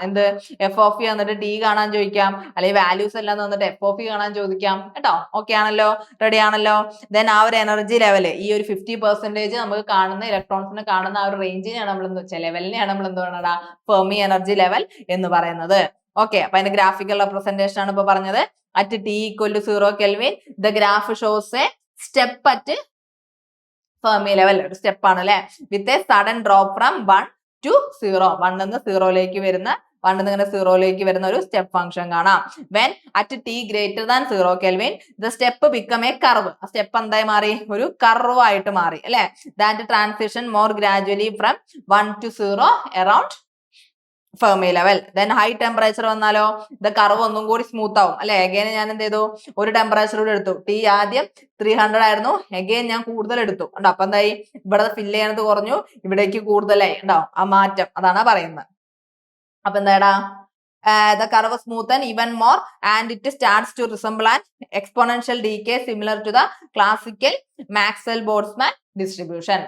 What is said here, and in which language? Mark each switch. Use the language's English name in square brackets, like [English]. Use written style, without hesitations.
[Malayalam] എന്ത് F of E എന്നിട്ട് T കാണാൻ ചോദിക്കാം, അല്ലെങ്കിൽ വാല്യൂസ് എല്ലാം തന്നിട്ട് എഫ് ഓഫ് ഇ കാണാൻ ചോദിക്കാം കേട്ടോ. ഓക്കെ ആണല്ലോ, റെഡി ആണല്ലോ. ദെൻ ആ ഒരു എനർജി ലെവല്, ഈ ഒരു 50% നമുക്ക് കാണുന്ന ഇലക്ട്രോൺസിനെ കാണുന്ന ആ ഒരു റേഞ്ചിനെയാണ് നമ്മൾ എന്ത് വെച്ചാൽ ലെവലിനെയാണ് നമ്മൾ എന്ത് പറയുന്നത് ഫെർമി എനർജി ലെവൽ എന്ന് പറയുന്നത്. ഓക്കെ, അപ്പൊ അതിന്റെ ഗ്രാഫിക്കൽ റെപ്രസെന്റേഷൻ ആണ് ഇപ്പൊ പറഞ്ഞത്. [English] at t equal to 0 Kelvin, the graph shows a step at Fermi level. Step [Malayalam] ആണല്ലേ, [English] with a sudden drop from 1 to 0. [Malayalam] 1 നിന്ന് 0 ലേക്ക് വരുന്ന 1 നിന്ന് 0 ലേക്ക് വരുന്ന ഒരു സ്റ്റെപ്പ് ഫംഗ്ഷൻ കാണാം. [English] When at t greater than 0 Kelvin, the step become a curve. [Malayalam] ആ step എന്തായി മാറി, ഒരു കർവ് ആയിട്ട് മാറി അല്ലെ. [English] That transition more gradually from 1 to 0 around Fermi level. Then high temperature [Malayalam] വന്നാലോ ഇത് കർവ് ഒന്നും കൂടി സ്മൂത്ത് ആവും അല്ലെ. അഗൈൻ ഞാൻ എന്ത് ചെയ്തു, ഒരു ടെമ്പറേച്ചർ കൂടെ എടുത്തു. ടി ആദ്യം 300 ആയിരുന്നു, അഗൈൻ ഞാൻ കൂടുതൽ എടുത്തു. ഉണ്ടോ, അപ്പൊ എന്തായി, ഇവിടെ ഫില്ല് ചെയ്യണത് കുറഞ്ഞു, ഇവിടേക്ക് കൂടുതലായി. ഉണ്ടാവും ആ മാറ്റം, അതാണ് പറയുന്നത്. അപ്പൊ എന്താടാ, [English] the curve smoothen even more and it starts to resemble an exponential decay similar to the classical Maxwell-Boltzmann distribution.